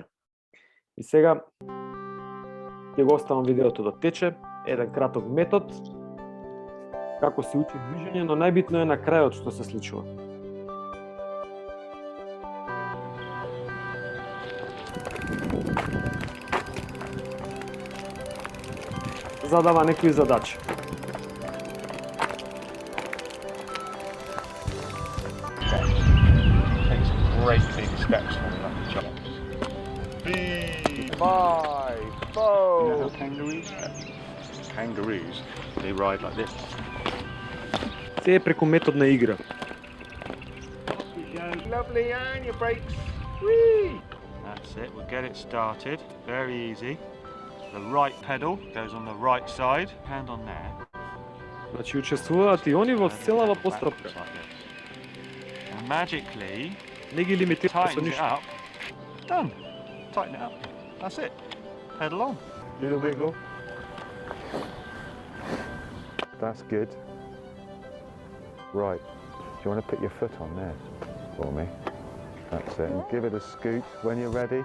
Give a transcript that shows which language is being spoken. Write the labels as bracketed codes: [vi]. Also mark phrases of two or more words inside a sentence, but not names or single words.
[mk] И сега ќе го оставам видеото да тече, еден краток метод како се учи движење, но најбитно е на крајот што се случува. Задава некои задачи. [en] Takes great big steps on that jump. 5, 4. Kangaroos, they ride like this. [mk] Се е преку метод на игра. [en] Lovely, and your brakes. Whee! That's it, we'll get it started. Very easy. The right pedal goes on the right side. Hand on there. [mk] Значи учествуваат и они во целава постапка. [en] And magically, [mk] Не ги лимитират со [en] tighten it [mk] ништо. [en] up. Done. Tighten it up. That's it. Pedal on. Little wiggle. That's good. Right, do you want to put your foot on there for me? That's it, and give it a scoot when you're ready.